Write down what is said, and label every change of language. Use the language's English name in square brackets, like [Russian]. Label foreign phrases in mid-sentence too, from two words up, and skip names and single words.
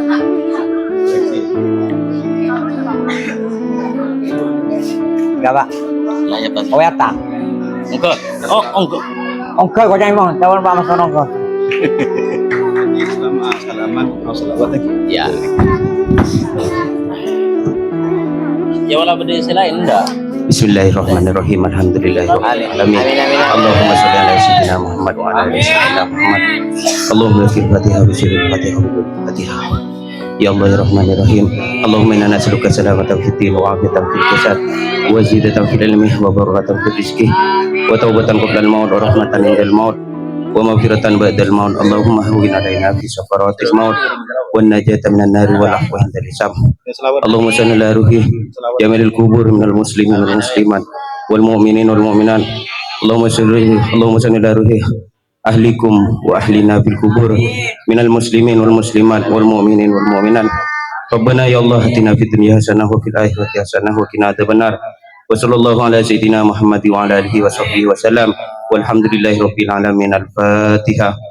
[Indonesian] Enggak Pak. Ya ya pas. Oh ya tak. Engkau. Oh engkau. Ongkar kau jangan mau. Tawar Pak Mas Ongkar. Salaman, mau selawat lagi. Ya. Ya wala benda selain enggak. [Arabic] بسم الله الرحمن الرحيم. الحمد لله رب العالمين. اللهم صل على سيدنا محمد وعلى آل سيدنا محمد. اللهم في الفاتحة وسر الفاتحة والفاتحة. يا الله يا رحمن يا رحيم. اللهم إنا نسألك سلامة في الدين وعافية في الجسد وزيادة في العلم وبركة في الرزق وتوبة قبل الموت ورحمة عند الموت ومغفرة بعد الموت. اللهم هون علينا في سكرات الموت والنجاة من النار والعفو عند الحساب. اللهم صل على روح جميل القبور من المسلمين والمسلمات والمؤمنين والمؤمنات. اللهم صل على روح أهلكم وأهلنا بالقبور من المسلمين والمسلمات والمؤمنين والمؤمنات. ربنا يا الله آتنا في الدنيا حسنة وفي الآخرة حسنة وقنا عذاب النار. وصلى الله على سيدنا محمد وعلى آله وصحبه وسلم. والحمد لله رب العالمين. [Indonesian] Al-Fatihah.